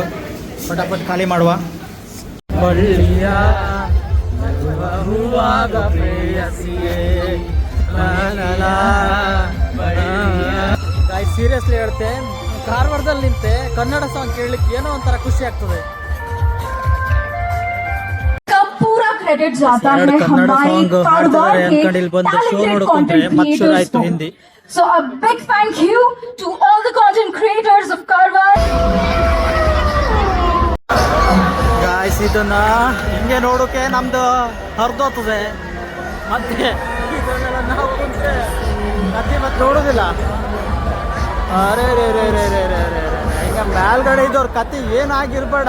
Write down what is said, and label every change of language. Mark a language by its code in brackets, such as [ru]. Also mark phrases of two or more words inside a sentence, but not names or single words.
[kn] ಪಟಾಪಟ್ ಖಾಲಿ ಮಾಡುವ. [en] guys seriously [kn] ಹೇಳ್ತೆ, ಕಾರವಾರದಲ್ಲಿ ನಿಂತೆ ಕನ್ನಡ ಸಾಂಗ್ ಕೇಳಲಿಕ್ಕೆ ಏನೋ ಒಂಥರ ಖುಷಿ ಆಗ್ತದೆ. [hi] क्रेडिट जाता है हमारे कारवार के [en] talented content creators [hi] को. [en] So a big thank you to all the content creators of Karwar. [kn] ಗಾಯ್ಸ್ ಇದನ್ನ ಹಿಂಗೆ ನೋಡೋಕೆ ನಮ್ದು ಹರಿದೋಗ್ತದೆ. ಮತ್ತೆ ನಾವು ಕುಂತ್ರೆ ಕತ್ತಿ ಮತ್ತೆ ನೋಡೋದಿಲ್ಲ. ಅರೆ ರೇ ರೇ ರೇ ರೇ ರೇ ರೇ ಈಗ ಮೇಲ್ಗಡೆ ಇದ್ದವ್ರ ಕತ್ತಿ ಏನಾಗಿರ್ಬೇಡ.